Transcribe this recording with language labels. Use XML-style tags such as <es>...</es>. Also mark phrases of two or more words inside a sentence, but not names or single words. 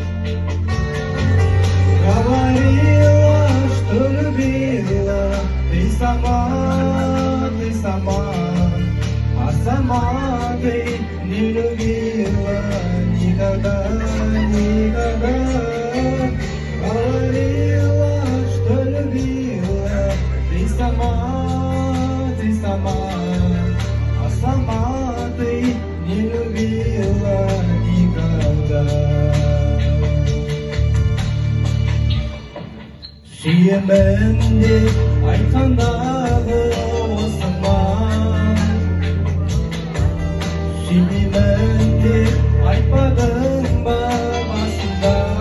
<ru>Говорила, что любила, ты сама, а сама ты не любила никогда, никогда. Говорила, что любила, ты сама, а сама ты не любила никогда.</ru> <kk>Сүйемінде айтқандағы осы ма? Сүймеймін деп айтпадың ба басында?</kk>